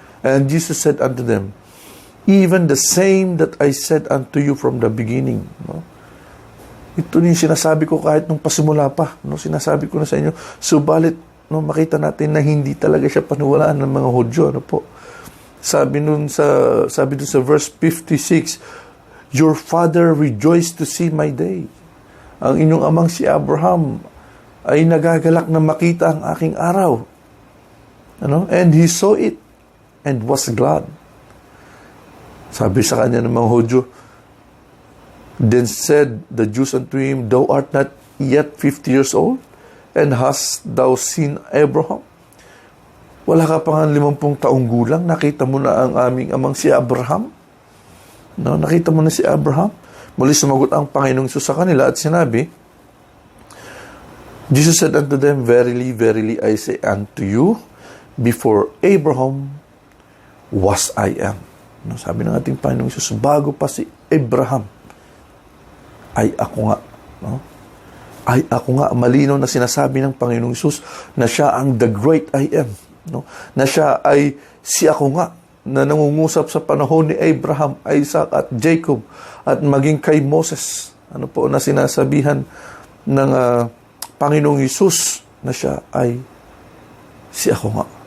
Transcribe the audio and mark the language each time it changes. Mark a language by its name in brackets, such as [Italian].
[English] And Jesus said unto them, Even the same that I said unto you from the beginning. [Filipino] Ito yung sinasabi ko kahit nung pasimula pa. Sinasabi ko na sa inyo. Subalit, makita natin na hindi talaga siya paniwalaan ng mga Hudyo. Sabi dun sa verse 56, [English] Your father rejoiced to see my day. [Filipino] Ang inyong amang si Abraham ay nagagalak na makita ang aking araw. [English] And he saw it and was glad. [Filipino] Sabi sa kanya ng mga Hudyo, [English] Then said the Jews unto him, Thou art not yet 50 years old, and hast thou seen Abraham? [Filipino] Wala ka pa nga 50 taong gulang, nakita mo na ang aming amang si Abraham? Nakita mo na si Abraham? Muli sumagot ang Panginoong Hesus sa kanila at sinabi, [English] Jesus said unto them, Verily, verily, I say unto you, before Abraham was I am. [Filipino] Sabi ng ating Panginoong Hesus, bago pa si Abraham, ay ako nga. Ay ako nga. Malinaw na sinasabi ng Panginoong Hesus na siya ang The Great I Am. no? Na siya ay si ako nga, na nangungusap sa panahon ni Abraham, Isaac at Jacob, at maging kay Moses, na sinasabihan ng Panginoong Hesus na siya ay si ako nga.